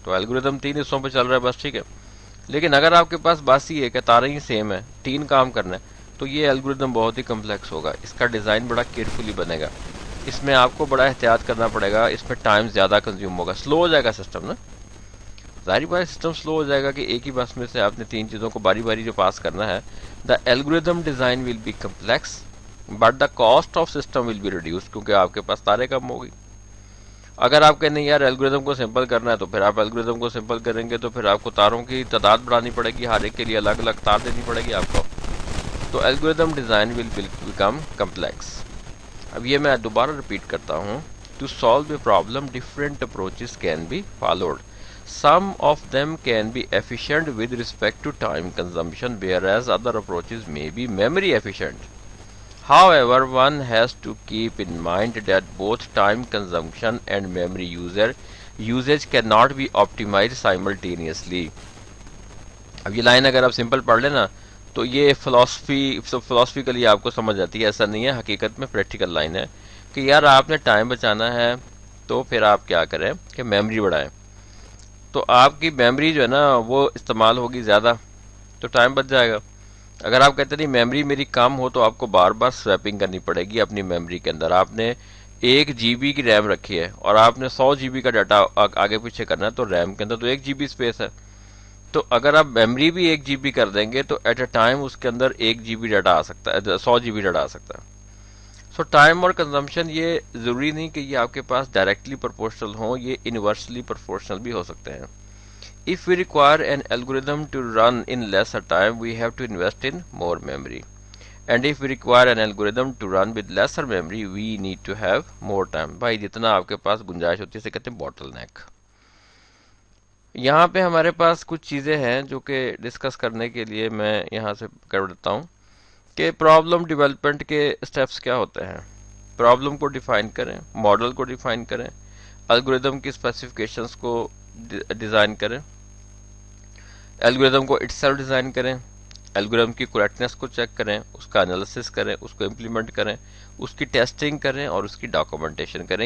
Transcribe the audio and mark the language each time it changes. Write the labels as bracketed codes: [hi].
[ur] تو الگوریدم 3 حصوں پہ چل رہا ہے بس، ٹھیک ہے. لیکن اگر آپ کے پاس بس ہی ہے کہ تاریں ہی سیم ہے، 3 کام کرنا ہے، تو یہ الگوریدم بہت ہی کمپلیکس ہوگا. اس کا ڈیزائن بڑا کیئرفلی بنے گا، اس میں آپ کو بڑا احتیاط کرنا پڑے گا، اس میں ٹائم زیادہ کنزیوم ہوگا، سلو ہو جائے گا سسٹم نا. ظاہری بات سسٹم سلو ہو جائے گا کہ ایک ہی بس میں سے آپ نے 3 چیزوں کو باری باری جو پاس کرنا ہے. [en] the algorithm design will be complex but the cost of system will be reduced, [ur] کیونکہ آپ کے پاس تاریں کم ہوگی. اگر آپ کہیں نہیں یار الگوریدم کو سمپل کرنا ہے تو پھر آپ الگوریدم کو سمپل کریں گے تو پھر آپ کو تاروں کی تعداد بڑھانی پڑے گی، ہر ایک کے لیے الگ الگ تار دینی پڑے گی آپ کو. [en] تو algorithm design will become complex. [ur] اب یہ میں دوبارہ ریپیٹ کرتا ہوں. [en] To solve a problem different approaches can be followed. Some of them can be efficient with respect to time consumption, whereas other approaches may be memory efficient. However, one has to keep in mind that both time consumption and memory usage cannot be optimized simultaneously. [ur] اب یہ line اگر آپ simple پڑھ لیں نا تو یہ philosophically آپ کو سمجھ آتی ہے. ایسا نہیں ہے، حقیقت میں پریکٹیکل لائن ہے کہ یار آپ نے ٹائم بچانا ہے تو پھر آپ کیا کریں کہ میموری بڑھائیں. تو آپ کی میموری جو ہے نا وہ استعمال ہوگی زیادہ تو ٹائم بچ جائے گا. اگر آپ کہتے نہیں میموری میری کم ہو تو آپ کو بار بار سویپنگ کرنی پڑے گی اپنی میموری کے اندر. آپ نے 1 GB کی ریم رکھی ہے اور آپ نے 100 GB کا ڈاٹا آگے پیچھے کرنا ہے تو ریم کے اندر تو 1 GB اسپیس ہے. تو اگر آپ میموری بھی 1 GB کر دیں گے تو ایٹ اے ٹائم اس کے اندر 1 GB ڈاٹا آ سکتا ہے، 100 GB ڈاٹا آ سکتا ہے. سو ٹائم اور کنزمپشن یہ ضروری نہیں کہ یہ آپ کے پاس ڈائریکٹلی پرپورشنل ہوں، یہ انورسلی پرپورشنل بھی ہو سکتے ہیں. [en] If we require an algorithm to run in lesser time, we have to invest in more memory. And if we require an algorithm to run with lesser memory, we need to have more time. [ur] بھائی جتنا آپ کے پاس گنجائش ہوتی ہے اسے کہتے ہیں بوٹل نیک. یہاں پہ ہمارے پاس کچھ چیزیں ہیں جو کہ ڈسکس کرنے کے لیے میں یہاں سے کر دیتا ہوں کہ پرابلم ڈیولپمنٹ کے اسٹیپس کیا ہوتے ہیں. پرابلم کو ڈیفائن کریں، ماڈل کو ڈیفائن کریں، الگوریدم کی اسپیسیفکیشنز کو ڈیزائن کریں، الگوریدم کو اٹ سیلف ڈیزائن کریں، الگوریدم کی کریکٹنس کو چیک کریں، اس کا انالیسس کریں، اس کو امپلیمنٹ کریں، اس کی ٹیسٹنگ کریں اور اس کی ڈاکومنٹیشن کریں.